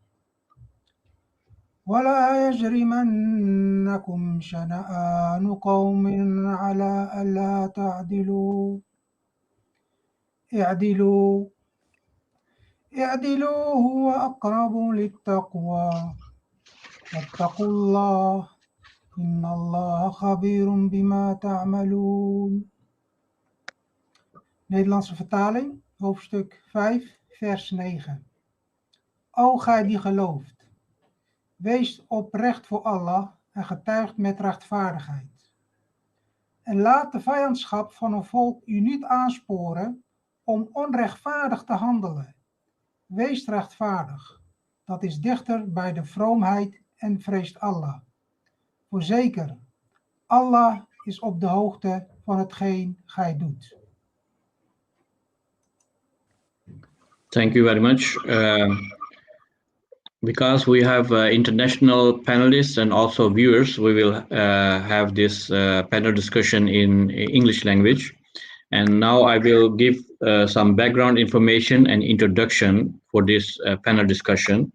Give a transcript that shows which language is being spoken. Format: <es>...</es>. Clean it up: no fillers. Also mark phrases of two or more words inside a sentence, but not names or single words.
<ar>ولا يجرمنكم شنآن قوم على ألا تعدلوا اعدلوا هو أقرب للتقوى واتقوا الله إن الله خبير بما تعملون.</ar> <nl>Nederlandse vertaling, hoofdstuk 5, vers 9. O gij die gelooft, wees oprecht voor Allah en getuigt met rechtvaardigheid. En laat de vijandschap van een volk u niet aansporen om onrechtvaardig te handelen. Wees rechtvaardig, dat is dichter bij de vroomheid en vreest Allah. Voorzeker, Allah is op de hoogte van hetgeen gij doet.</nl> <en>Thank you very much. Because we have international panelists and also viewers, we will have this panel discussion in English language. And now I will give some background information and introduction for this panel discussion.</en>